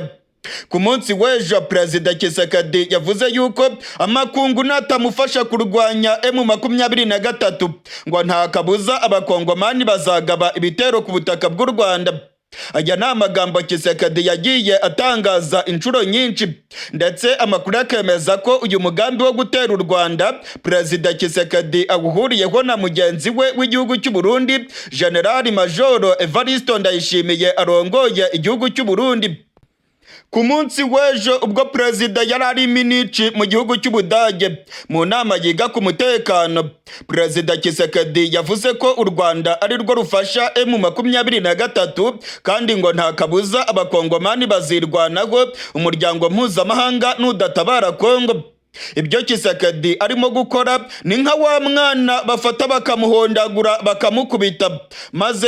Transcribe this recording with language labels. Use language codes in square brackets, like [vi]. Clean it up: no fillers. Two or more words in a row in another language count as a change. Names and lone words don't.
[rw] Ku munsi w'ejo, Perezida Tshisekedi yavuze yuko amakungu natamufasha kurwanya M23 ngo nta kabuza abakongomani bazagaba ibitero ku butaka bw'u Rwanda. Aya ni amagambo Tshisekedi yagiye atangaza inshuro nyinshi, ndetse amakuru akemeza ko uyu mugambi wo gutera u Rwanda Perezida Tshisekedi awuhuriyeho na mugenzi we w'igihugu cy'u Burundi, General Major Evariste Ndayishimiye arongoye igihugu cy'u Burundi. Ku munsi w'ejo, ubwo Perezida yari ari Munich mu gihugu cy'Ubudage mu nama yiga ku mutekano, Perezida Tshisekedi yavuze ko u Rwanda ari rwo rufasha M23 kandi ngo nta kabuza abakongomani bazirwanaho umuryango mpuzamahanga nudatabara Kongo. Ibyo Tshisekedi arimo gukora ni nka wa mwana bafata bakamuhondagura bakamukubita, maze